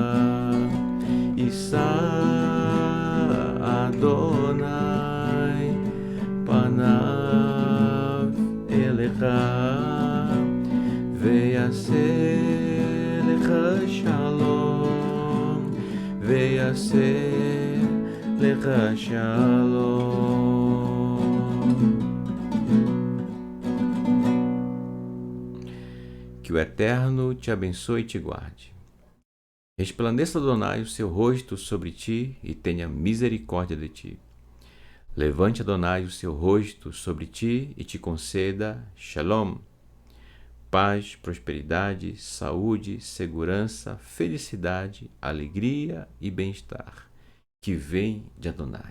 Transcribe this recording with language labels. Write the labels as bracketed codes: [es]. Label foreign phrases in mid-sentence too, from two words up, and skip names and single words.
[he] ישא אדוני פניו אליך וישם לך שלום וישם לך שלום. [pt] Que o Eterno te abençoe e te guarde. Resplandeça, Adonai, o seu rosto sobre ti e tenha misericórdia de ti. Levante, Adonai, o seu rosto sobre ti e te conceda Shalom, paz, prosperidade, saúde, segurança, felicidade, alegria e bem-estar, que vem de Adonai.